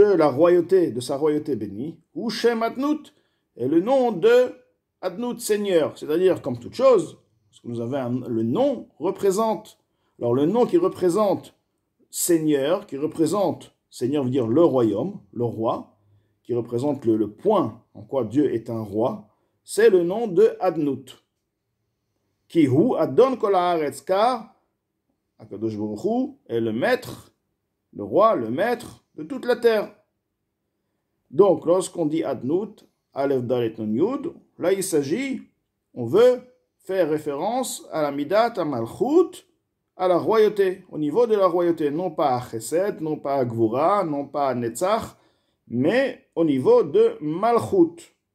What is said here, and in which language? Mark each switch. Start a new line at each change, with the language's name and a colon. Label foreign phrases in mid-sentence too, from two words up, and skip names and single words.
French: la royauté, de sa royauté bénie, ou
Hebrew: שם אדנות,
French: est le nom de Adnout, Seigneur, c'est-à-dire comme toute chose, parce que nous avons le nom représente, alors le nom qui représente Seigneur, Seigneur veut dire le royaume, le roi, qui représente le point en quoi Dieu est un roi, c'est le nom de Adnout.
Hebrew: כי הוא אדון כל הארץ,
French: car
Hebrew: הקדוש ברוך הוא
French: est le maître, le roi, le maître de toute la terre. Donc, lorsqu'on dit Adnout,
Hebrew: אלף דלת נון יוד,
French: là il s'agit, on veut faire référence à la Midat, à Malchut, à la royauté, au niveau de la royauté, non pas à Chesed, non pas à Gvura, non pas à Netzach, mais au niveau de Malchut.